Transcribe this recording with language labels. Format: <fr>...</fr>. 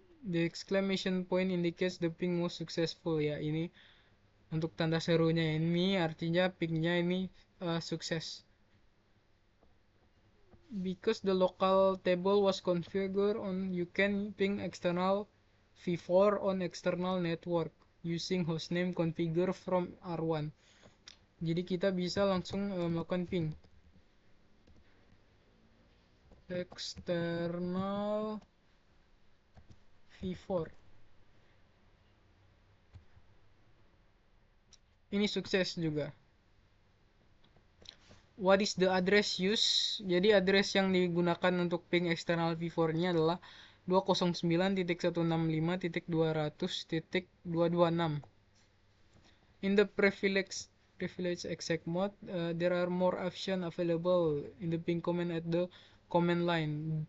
<en>The exclamation point indicates the ping was successful ya.</en> <id>Ini untuk tanda serunya ini artinya pingnya ini sukses.</id> <en>Because the local table was configured on you can ping external v4 on external network. using hostname configure from R1.</en> <id>Jadi kita bisa langsung melakukan ping external v4. Ini sukses juga.</id> <en>What is the address used?</en> <id>Jadi address yang digunakan untuk ping external v4 ini adalah 209.165.200.226.</id> <en>In the privilege exec mode, there are more options available in the ping command at the command line.</en>